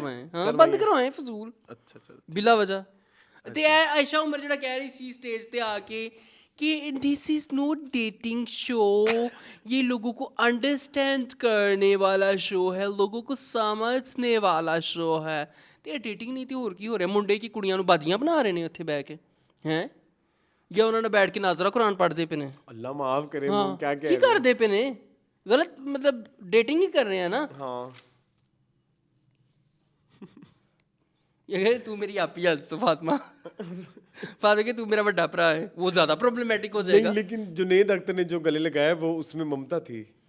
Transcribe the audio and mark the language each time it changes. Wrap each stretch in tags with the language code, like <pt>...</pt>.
<hi>करवाएं। हाँ, बंद करवाएं फजूल, अच्छा चलो। बिला वजह। ते आयशा उमर ਜਿਹੜਾ ਕਹਿ ਰਹੀ ਸੀ स्टेज पे आके कि</hi> <en>this is not dating show,</en> <hi>ये लोगों को अंडरस्टैंड करने वाला शो है, लोगों को समझने वाला शो है।</hi> <pa>ਤੇ</pa> <hi>डेटिंग नहीं थी,</hi> <pa>ਹੋਰ ਕੀ ਹੋ ਰਿਹਾ? ਮੁੰਡੇ ਕੀ ਕੁੜੀਆਂ ਨੂੰ ਬਾਜੀਆਂ ਬਣਾ ਰਹੇ ਨੇ ਉੱਥੇ ਬਹਿ ਕੇ, हैं ਜਾਂ ਉਹਨਾਂ ਨੇ ਬੈਠ ਕੇ ਨਾਜ਼ਰਾ ਕੁਰਾਨ ਪੜ੍ਹਦੇ ਪਏ ਨੇ?</pa> <hi>अल्लाह माफ करे, हाँ, वो क्या</hi> <pa>ਕੀ</pa> <hi>कह रहे</hi> <pa>ਕਰਦੇ ਪਏ ਨੇ?</pa> <hi>गलत मतलब डेटिंग ही कर रहे हैं ना। हैं? हाँ ये कहे तू मेरी आपी है तो फातिमा फातिमा के तू मेरा बड़ा भरा है, वो ज्यादा प्रॉब्लमेटिक हो जाएगा। नहीं, लेकिन जुनैद अख्तर ने जो गले लगाया वो उसमें ममता थी।</hi>